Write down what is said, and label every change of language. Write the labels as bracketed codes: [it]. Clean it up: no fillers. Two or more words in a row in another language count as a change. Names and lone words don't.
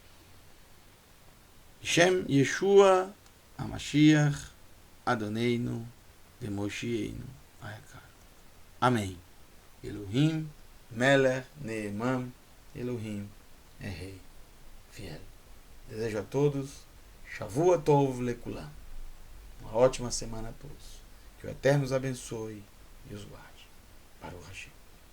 [he] שם ישוע המשיח אדוננו ומושיענו היקר. [pt] Amém. [he] אלוהים מלך נאמן [pt] Elohim é Rei fiel. Desejo a todos [he] שבוע טוב לכולם. [pt] Uma ótima semana a todos. Que o Eterno os abençoe e os guarde. [he] ברוך השם.